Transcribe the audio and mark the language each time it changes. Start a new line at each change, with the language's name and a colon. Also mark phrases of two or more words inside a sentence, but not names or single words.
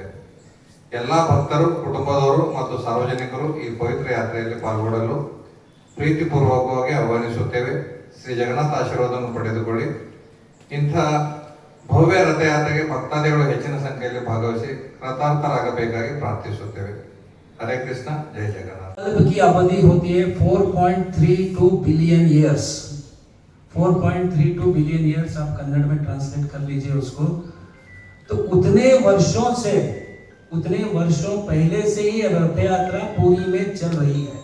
Kannada: ಎಲ್ಲ ಭಕ್ತರು, ಕುಟುಂಬದವರು ಮತ್ತು ಸಾರ್ವಜನಿಕರು ಈ ಪವಿತ್ರ ಯಾತ್ರೆಯಲ್ಲಿ ಪಾಲ್ಗೊಳ್ಳಲು ಪ್ರೀತಿಪೂರ್ವಕವಾಗಿ ಆಹ್ವಾನಿಸುತ್ತೇವೆ. ಶ್ರೀ ಜಗನ್ನಾಥ ಆಶೀರ್ವಾದವನ್ನು ಪಡೆದುಕೊಳ್ಳಿ. ಇಂಥ ಭವ್ಯ ರಥಯಾತ್ರೆಗೆ ಭಕ್ತಾದಿಗಳು ಹೆಚ್ಚಿನ ಸಂಖ್ಯೆಯಲ್ಲಿ ಭಾಗವಹಿಸಿ ಕೃತಾರ್ಥರಾಗಬೇಕಾಗಿ ಪ್ರಾರ್ಥಿಸುತ್ತೇವೆ.
Hindi: हरे कृष्णा, जय जगन्नाथ। की अवधि होती है 4.32
English: billion years.
Hindi: 4.32
English: billion years
Hindi: आप कन्नड़ में ट्रांसलेट कर लीजिए उसको। तो उतने वर्षों पहले से ही रथ यात्रा पूरी में चल रही है।